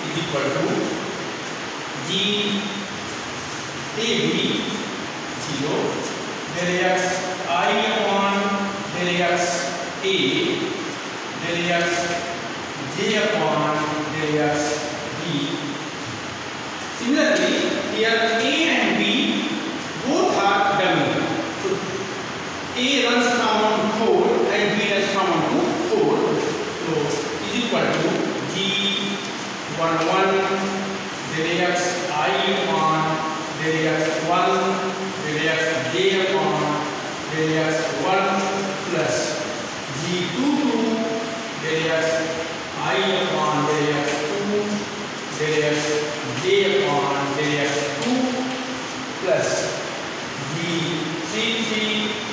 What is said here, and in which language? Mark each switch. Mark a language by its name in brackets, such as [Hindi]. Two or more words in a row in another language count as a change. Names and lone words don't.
[English] equal to g ab 0 del x I upon del x a del x j upon del x b. Similarly, here a and b both are dummy. So a runs common to 4 and b runs common to 4. So is equal to g 11 del x I upon del x 1 del x j upon del x 1 plus g 22 del x I upon del x 2 del x j upon del x 2 plus g 33